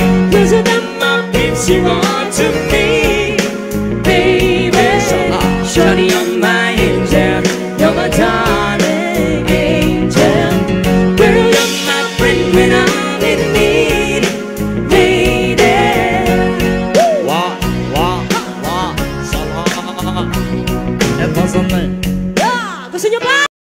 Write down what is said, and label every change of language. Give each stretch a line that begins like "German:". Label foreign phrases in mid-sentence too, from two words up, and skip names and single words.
English: Closer than my bitch, you are to me. Baby, shorty, you're my angel. You're my darling angel. Girl, you're my friend when I'm in need. Lady. Wah, wah, wah, salah.
Filipino: Ito sa Gusto niyo pa?